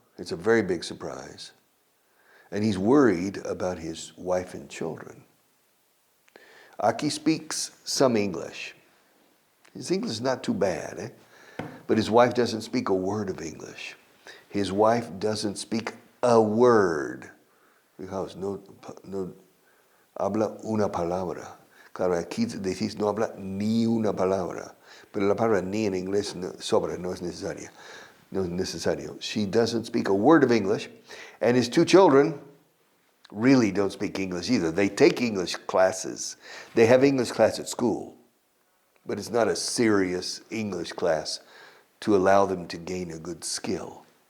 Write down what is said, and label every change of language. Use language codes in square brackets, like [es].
[en] It's a very big surprise. And he's worried about his wife and children. Aki speaks some English. His English is not too bad, but his wife doesn't speak a word of English. His wife doesn't speak a word. [es] Fijaos, no habla una palabra. Claro, aquí decís no habla ni una palabra, pero la palabra ni en inglés sobra, no es necesaria. No es necesario. [en] She doesn't speak a word of English, and his 2 children really don't speak English either. They take English classes. They have English class at school, but it's not a serious English class to allow them to gain a good skill.